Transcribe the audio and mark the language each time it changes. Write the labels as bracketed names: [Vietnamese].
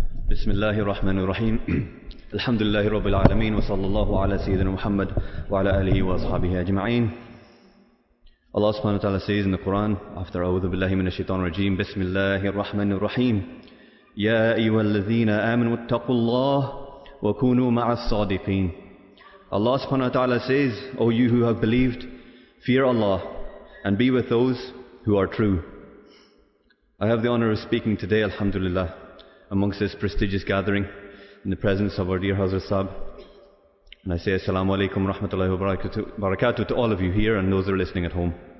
[Arabic] بسم الله الرحمن الرحيم الحمد لله رب العالمين وصلى الله على سيدنا محمد وعلى آله وأصحابه أجمعين. [English] Allah subhanahu wa ta'ala says in the Quran after [Arabic] أعوذ بالله من الشيطان الرجيم بسم الله الرحمن الرحيم يا أيها الذين آمنوا اتقوا الله وكونوا مع الصادقين. [English] Allah subhanahu wa ta'ala says, O you who have believed, fear Allah and be with those who are true. I have the honor of speaking today, alhamdulillah, amongst this prestigious gathering in the presence of our dear Hazrat Sahib. And I say assalamu alaikum wa rahmatullahi wa barakatuh to all of you here and those who are listening at home.